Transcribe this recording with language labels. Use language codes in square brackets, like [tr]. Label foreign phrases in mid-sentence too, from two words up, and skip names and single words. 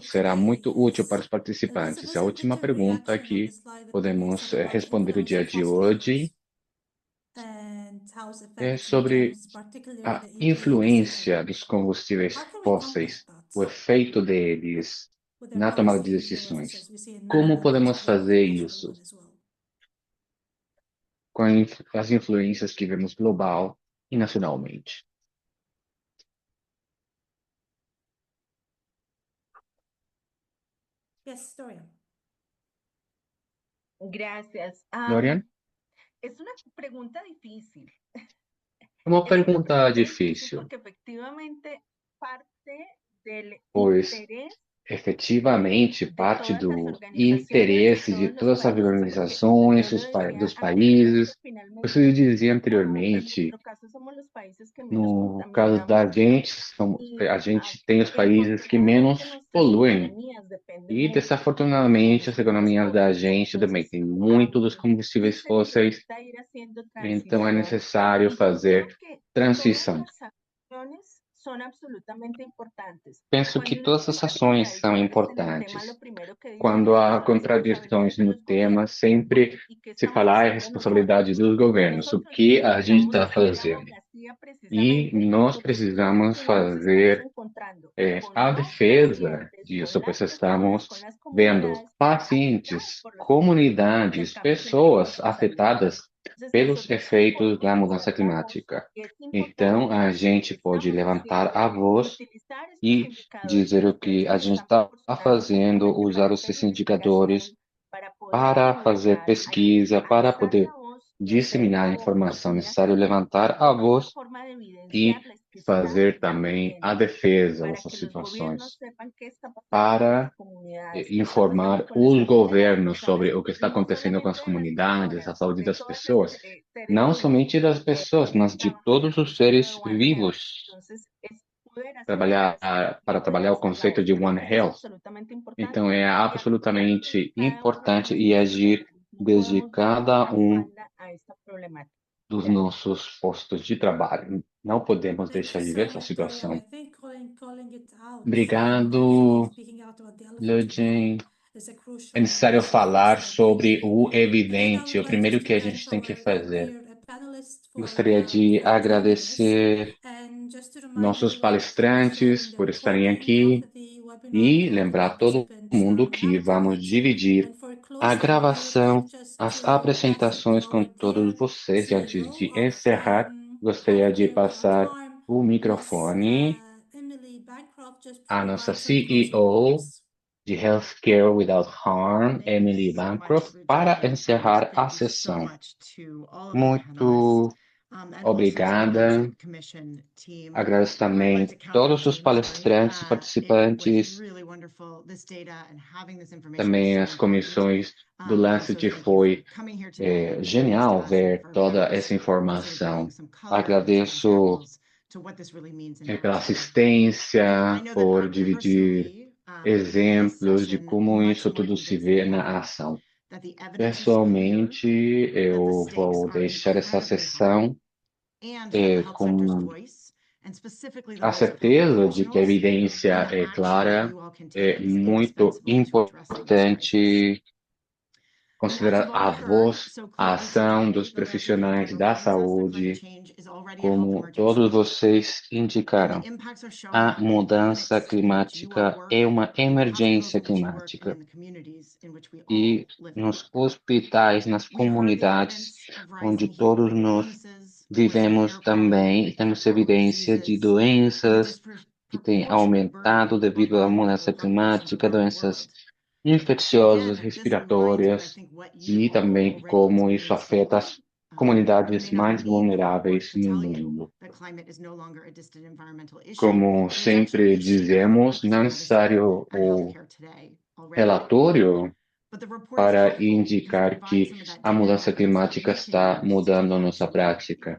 [pt] Será muito útil para os participantes. A última pergunta que podemos responder o dia de hoje é sobre a influência dos combustíveis fósseis, o efeito deles na tomada de decisões. Como podemos fazer isso com as influências que vemos global e nacionalmente? [en] Yes, Dorian. [es] Gracias. Dorian? Es una pregunta difícil. [pt] É uma pergunta Difícil [es] difícil, porque efectivamente parte del [pt] pois [es] interés [pt] efetivamente [es] de [pt] parte [es] todas las [pt] do [es] organizaciones, [pt] interesse de [es] todos los [pt] todas as [es] países, porque [pt] organizações, [es] yo lo decía [pt] dos [es] anteriormente, [pt] países. [es] finalmente, [pt] Preciso dizer [es] en [pt] anteriormente, [es] nuestro caso somos los países que menos [pt] no caso da [es] contaminamos [pt] gente, [es] y [pt] a gente tem os países que [es] desafortunadamente [pt] menos [es] nuestras [pt] poluem. [es] economías dependen [pt] E, [es] mucho de [pt] desafortunadamente, as [es] los [pt] economias da [es] fósiles. [pt] gente também [es] Entonces, [pt] têm muito dos combustíveis [es] y se [pt] fósseis, [es] necesita ir haciendo [pt] então é [es] transición. [pt] necessário [es] Y yo creo [pt] fazer [es] que todas [pt] transição. [es] las acciones son absolutamente importantes. [pt] Penso que [es] Cuando uno [pt] todas as [es] encuentra [pt] ações são [es] contradicciones en el tema, [pt] importantes. [es] lo primero que dicen [pt] Quando [es] es, [pt] há [es] bueno, es responsabilidad [pt] contradições [es] de [pt] no [es] los [pt] tema, [es] gobiernos. [pt] sempre [es] ¿Y qué [pt] se [es] estamos [pt] fala, é [es] haciendo [pt] responsabilidade [es] nosotros? [pt] dos governos, o [es] Nosotros [pt] que a gente [es] necesitamos [pt] está [es] ir a la [pt] fazendo. [es] abogacía [pt] E [es] precisamente [pt] nós [es] porque [pt] precisamos [es] si no nos estamos [pt] fazer [es] encontrando con [pt] a [es] los [pt] defesa [es] pacientes, [pt] disso, [es] con [pt] pois [es] las personas, [pt] estamos [es] con las [pt] vendo [es] comunidades [pt] pacientes, [es] afectadas por los efectos del [pt] comunidades, [es] cambio climático [pt] pessoas [es] en su salud. [pt] afetadas [es] Entonces [pt] pelos [es] nosotros [pt] efeitos da [es] podemos [pt] mudança [es] dar la voz [pt] climática. [es] y es [pt] Então, [es] importante [pt] a [es] hacer lo [pt] gente [es] que [pt] pode [es] estamos [pt] levantar [es] haciendo, [pt] a voz [es] utilizar estos [pt] e [es] indicadores [pt] dizer [es] que [pt] o que [es] ustedes [pt] a [es] nos [pt] gente [es] están [pt] está [es] proporcionando, porque [pt] fazendo, [es] me [pt] usar [es] parece [pt] esses [es] de [pt] indicadores [es] inspiración para poder [pt] para fazer [es] comenzar [pt] pesquisa, [es] a [pt] para [es] alzar [pt] poder [es] la voz y hacer [pt] disseminar a [es] la [pt] voz informação. É [es] mía [pt] necessário levantar a [es] como una [pt] voz [es] forma de [pt] e [es] evidenciarles que estamos [pt] fazer [es] ya [pt] também a [es] moviendo [pt] defesa [es] para [pt] dessas [es] que los gobiernos [pt] situações, [es] sepan qué está pasando con las [pt] para [es] comunidades, qué está pasando [pt] informar [es] con la [pt] os [es] salud de las [pt] governos sobre [es] personas [pt] o que está [es] y no [pt] acontecendo com as [es] solamente de las [pt] comunidades, a [es] personas, [pt] saúde [es] de [pt] das [es] todos los [pt] pessoas, [es] seres [pt] não [es] vivos [pt] somente das pessoas, [es] que [pt] mas [es] de trabajan en [pt] todos os [es] función de [pt] seres [es] One Health. [pt] vivos. [es] Entonces, es poder hacer la [pt] Trabalhar [es] voz y [pt] para [es] poder [pt] trabalhar o [es] alzar la [pt] conceito [es] voz. [pt] de [es] Creo [pt] One [es] que eso es [pt] Health. [es] absolutamente importante [pt] Então, é [es] y actuar desde [pt] absolutamente [es] cada uno de [pt] importante e [es] nuestros [pt] agir [es] lugares. No [pt] desde [es] podemos darle [pt] cada [es] la espalda a esta problemática. [pt] dos [es] Gracias. [pt] nossos postos de trabalho. Não podemos [en] Thank [pt] deixar [en] you [pt] de [en] so [pt] ver essa [en] much, Dorian. [pt] situação. [en] I think calling it out and actually [pt] Obrigado, [en] speaking out about the elephant in the room [pt] Leugen. [en] is a [pt] É [en] crucial [pt] necessário [en] initiative [pt] falar [en] that we [pt] sobre [en] need. [pt] o [en] And then I [pt] evidente, [en] would [pt] o [en] like [pt] primeiro [en] just to [pt] que a [en] thank [pt] gente tem que [en] our [pt] fazer. [en] here panelists [pt] Gostaria de [en] for joining us. [pt] agradecer [en] And just to remind [pt] nossos [en] everyone that we'll be [pt] palestrantes [en] sharing the [pt] por estarem [en] recording of [pt] aqui [en] the webinar [pt] e [en] with all the [pt] lembrar todo [en] participants [pt] mundo que vamos [en] afterwards. [pt] dividir [en] And for [pt] a [en] closing, I would like [pt] gravação, [en] just [pt] as [en] to pass it to [pt] apresentações com [en] our [pt] todos [en] dear [pt] vocês. E antes [en] CEO [pt] de [en] of [pt] encerrar, gostaria de [en] Healthcare Without [pt] passar [en] Harm, [pt] o [en] Miss [pt] microfone [en] Emily Bancroft, just to [pt] à nossa [en] provide some closing [pt] CEO [en] remarks. [pt] de Healthcare Without Harm, [en] Thank you [pt] Emily [en] so much, [pt] Bancroft, [en] Luigi, [pt] para [en] and [pt] encerrar a [en] thank you so [pt] sessão. [en] much to all of the panelists, [pt] Muito [en] and also to the [pt] obrigada. [en] Budget Commission team. [pt] Agradeço [en] I'd [pt] também [en] like to count [pt] todos [en] the [pt] os [en] team, sorry. [pt] palestrantes, [en] It was [pt] participantes, [en] really wonderful, this data and having this information is [pt] também [en] so [pt] as [en] important. [pt] comissões do [en] And so [pt] Lancet. [en] thank you [pt] Foi [en] for coming here today and sharing this [pt] genial [en] to us and [pt] ver [en] for [pt] toda [en] perhaps [pt] essa [en] sort of [pt] informação. [en] bringing some color and some [pt] Agradeço [en] examples to what this really means in [pt] pela [en] action. [pt] assistência, [en] I know that [pt] por dividir [en] personally, [pt] exemplos de [en] this [pt] como [en] session [pt] isso [en] much more [pt] tudo se [en] convinced than [pt] vê na [en] ever [pt] ação. [en] that the evidence is clear, [pt] Pessoalmente, [en] that the [pt] eu [en] stakes [pt] vou [en] are [pt] deixar essa [en] incredibly [pt] sessão [en] high, and that the health sector's [pt] com [en] voice, and specifically the [pt] a [en] voice of health [pt] certeza de que a [en] professionals, [pt] evidência [en] and the [pt] é [en] action that [pt] clara, [en] you all can [pt] é [en] take is [pt] muito [en] indispensable to addressing this crisis. [pt] importante [en] And as [pt] considerar [en] you've [pt] a [en] already heard [pt] voz, [en] so [pt] a [en] clearly [pt] ação [en] today, [pt] dos [en] the Lancet paper [pt] profissionais da [en] reminds us that climate [pt] saúde, [en] change is already a health [pt] como todos [en] emergency, [pt] vocês [en] and [pt] indicaram. [en] the impacts are showing [pt] A [en] up in the [pt] mudança [en] clinics in which you all [pt] climática [en] work, [pt] é uma [en] in the hospitals [pt] emergência [en] in which you work, and [pt] climática. [en] in the communities in which we all [pt] E [en] live in. [pt] nos hospitais, nas [en] We heard the [pt] comunidades, [en] evidence of [pt] onde [en] rising heat [pt] todos [en] related [pt] nós [en] illnesses, worsening [pt] vivemos [en] air quality, [pt] também, temos [en] vector-borne [pt] evidência de [en] diseases, and [pt] doenças que tem aumentado devido à mudança climática, doenças infecciosas respiratórias e também como isso afeta as comunidades mais vulneráveis no mundo. Como sempre dizemos, não é necessário o relatório para indicar que a mudança climática está mudando a nossa prática.